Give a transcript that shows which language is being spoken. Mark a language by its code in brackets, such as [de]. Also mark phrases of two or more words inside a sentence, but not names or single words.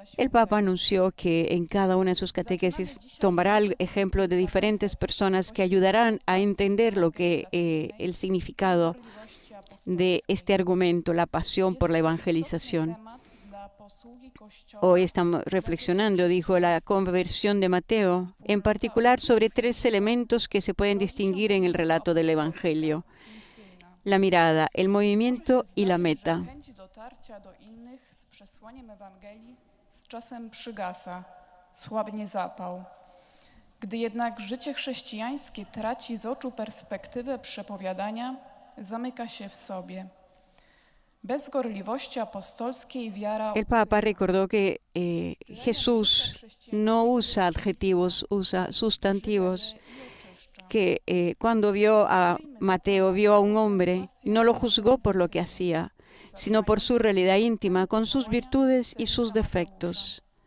[es] El Papa anunció que en cada una de sus catequesis tomará el ejemplo de diferentes personas que ayudarán a entender lo que el significado de este argumento, la pasión por la evangelización. Hoy estamos reflexionando, dijo, la conversión de Mateo, en particular sobre 3 elementos que se pueden distinguir en el relato del Evangelio: la mirada, el movimiento y la meta. [pl] Z czasem przygasa, słabnie zapał. Gdy jednak życie chrześcijańskie traci z oczu perspektywę przepowiadania, zamyka się w sobie. Bez gorliwości apostolskiej wiara... [es] El Papa recordó que Jesús no usa adjetivos, usa sustantivos, que cuando vio a Mateo, vio a un hombre, no lo juzgó por lo que hacía, sino por su realidad íntima, con sus virtudes y sus defectos.